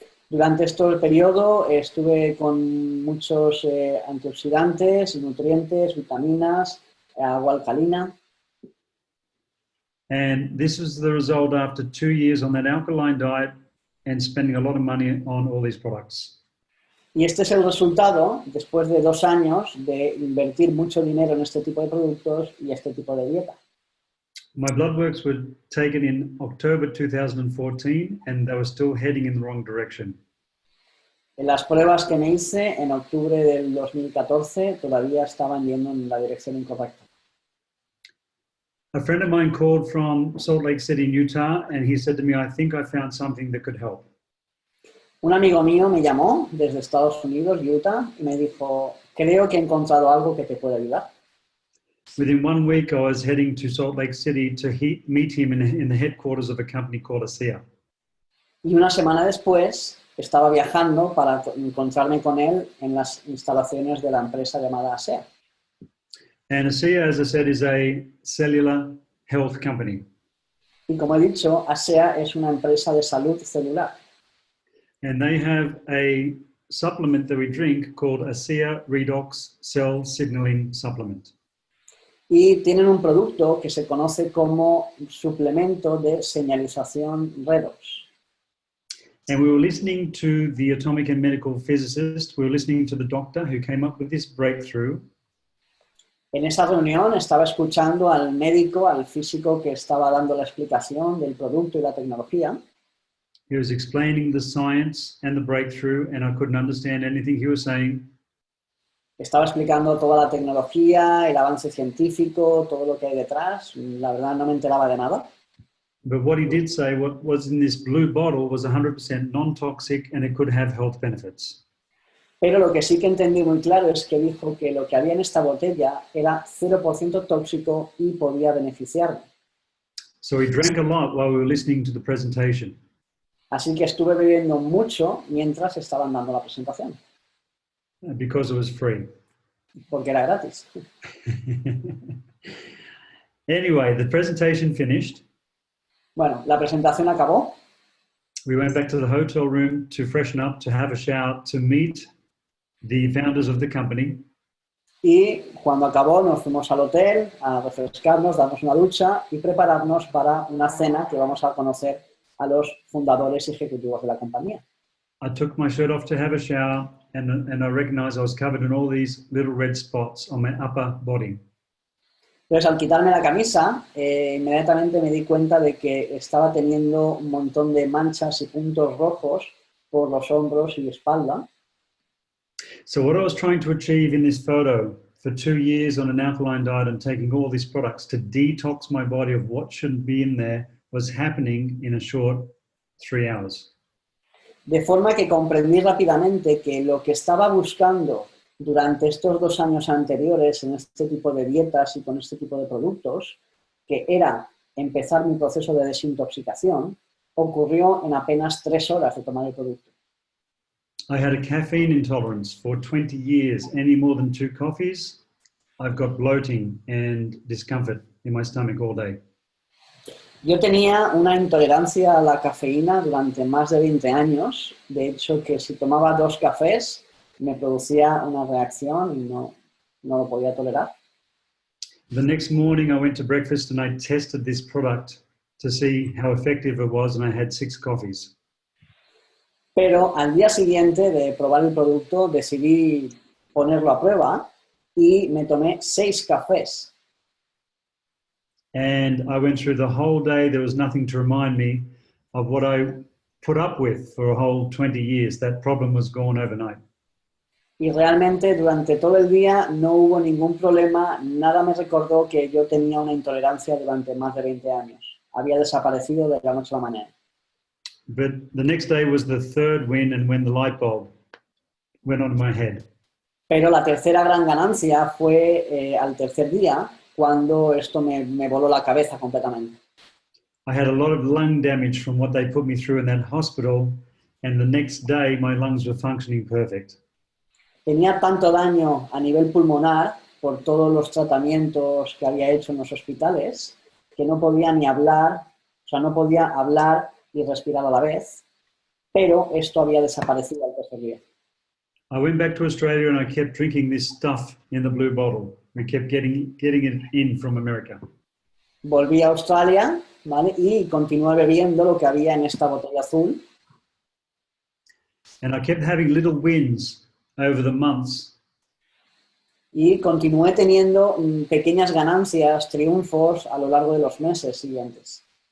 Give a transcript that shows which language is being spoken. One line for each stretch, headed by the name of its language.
Spanish: Durante este periodo estuve con muchos antioxidantes, nutrientes, vitaminas, agua alcalina.
English: And this was the result after 2 years on that alkaline diet and spending a lot of money on all these products.
Spanish: Y este es el resultado después de 2 años de invertir mucho dinero en este tipo de productos y este tipo de dieta.
English: My blood works were taken in October 2014 and they were still heading in the wrong direction.
Spanish: En las pruebas que me hice en octubre del 2014 todavía estaban yendo en la dirección incorrecta.
English: A friend of mine called from Salt Lake City, Utah, and he said to me, I think I found something that could help.
Spanish: Un amigo mío me llamó desde Estados Unidos, Utah, y me dijo, creo que he encontrado algo que te puede ayudar.
English: Within 1 week, I was heading to Salt Lake City to meet him in the headquarters of a company called ASEA.
Spanish: Y una semana después estaba viajando para encontrarme con él en las instalaciones de la empresa llamada ASEA.
English: And ASEA, as I said, is a cellular health company.
Spanish: Y como he dicho, ASEA es una empresa de salud celular.
English: And they have a supplement that we drink called ASEA Redox Cell Signaling Supplement.
Spanish: Y tienen un producto que se conoce como suplemento de señalización redox.
English: And we were listening to the atomic and medical physicist. We were listening to the doctor who came up with this breakthrough.
Spanish: En esa reunión estaba escuchando al médico, al físico que estaba dando la explicación del producto y la tecnología.
English: He was explaining the science and the breakthrough, and I couldn't understand anything he was saying.
Spanish: Estaba explicando toda la tecnología, el avance científico, todo lo que hay detrás. La verdad no me enteraba de nada.
English: But what he did say, what was in this blue bottle was 100% non-toxic and it could have health benefits.
Spanish: Pero lo que sí que entendí muy claro es que dijo que lo que había en esta botella era 0% tóxico y podía beneficiarme.
English: So he drank a lot while we were listening to the presentation.
Spanish: Así que estuve bebiendo mucho mientras estaban dando la presentación,
English: Because it was free.
Spanish: porque era gratis.
English: Anyway, the presentation finished.
Spanish: Bueno, la presentación acabó.
English: We went back to the hotel room to freshen up, to have a shower, to meet the founders of the company.
Spanish: Y cuando acabó nos fuimos al hotel a refrescarnos, darnos una ducha y prepararnos para una cena que vamos a conocer a los fundadores y ejecutivos de la compañía.
English: I took my shirt off to have a shower and I recognized I was covered in all these little red spots on my upper body.
Spanish: Entonces, al quitarme la camisa, inmediatamente me di cuenta de que estaba teniendo un montón de manchas y puntos rojos por los hombros y espalda.
English: So what I was trying to achieve in this photo for 2 years on an alkaline diet and taking all these products to detox my body of what shouldn't be in there was happening in a short 3 hours.
Spanish: De forma que comprendí rápidamente que lo que estaba buscando durante estos 2 años anteriores en este tipo de dietas y con este tipo de productos, que era empezar mi proceso de desintoxicación, ocurrió en apenas 3 horas de tomar el producto.
English: I had a caffeine intolerance for 20 years. Any more than 2 coffees, I've got bloating and discomfort in my stomach all day.
Spanish: Yo tenía una intolerancia a la cafeína durante más de 20 años. De hecho, que si tomaba 2 cafés me producía una reacción y no lo podía tolerar.
English: The next morning I went to breakfast and I tested this product to see how effective it was, and I had 6 coffees.
Spanish: Pero al día siguiente de probar el producto decidí ponerlo a prueba y me tomé 6 cafés.
English: And I went through the whole day. There was nothing to remind me of what I put up with for a whole 20 years. That problem was gone overnight.
Spanish: Y realmente durante todo el día no hubo ningún problema, nada me recordó que yo tenía una intolerancia durante más de 20 años. Había desaparecido de la noche a la mañana.
English: But the next day was the third win, and when the light bulb went on my head.
Spanish: Pero la tercera gran ganancia fue al tercer día, cuando esto me voló la cabeza completamente.
English: I had a lot of lung damage from what they put me through in that hospital, and the next day my lungs were functioning perfect.
Spanish: Tenía tanto daño a nivel pulmonar por todos los tratamientos que había hecho en los hospitales que no podía ni hablar, o sea, no podía hablar y respirar a la vez, pero esto había desaparecido al tercer día.
English: I went back to Australia and I kept drinking this stuff in the blue bottle. We kept getting it in from America.
Spanish: Volví a Australia, ¿vale? Y continué bebiendo lo que había en esta botella azul.
English: And I kept having little wins over the months.
Spanish: Y continué teniendo pequeñas ganancias, triunfos a lo largo de los meses siguientes.